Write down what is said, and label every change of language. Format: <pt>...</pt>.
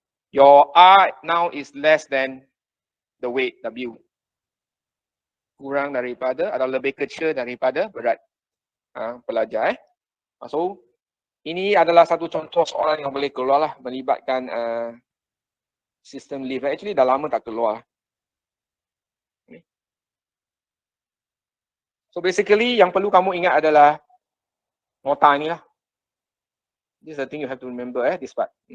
<en>Your R now is less than the weight W.</en> <ms>Kurang daripada atau lebih kecil daripada berat pelajar. So ini adalah satu contoh soalan yang boleh keluar lah melibatkan sistem leaf. Actually dah lama tak keluar. So basically yang perlu kamu ingat adalah nota ni lah.</ms> <en>This is the thing you have to remember this part.</en>